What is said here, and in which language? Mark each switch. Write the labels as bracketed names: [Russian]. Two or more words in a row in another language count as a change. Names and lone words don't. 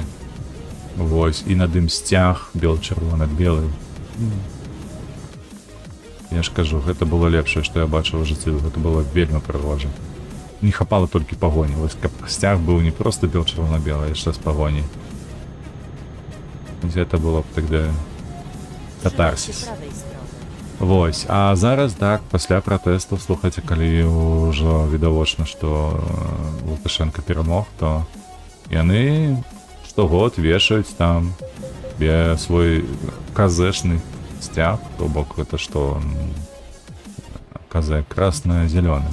[Belarusian] Вось, і над ім сцяг бел-чырвона-белы. Я ж кажу, гэта было лепшае, што я бачыў у жыцці, гэта было вельмі прыгожа. Не хапала толькі пагоні, вось, каб сцяг быў не проста бел-чырвона-белы, а яшчэ з пагоняй. Гэта было б тогда [Polish] Trzymaj się [Belarusian] катарсіс. [Polish] prawej strony. [Belarusian] Вось, а зараз так, пасля пратэстаў, слухайце, калі ўжо відавочна, што Лукашенко перамог, то яны штогод вешаюць там свой казэшны сцяг, то бок гэта што казэ красна-зялёны.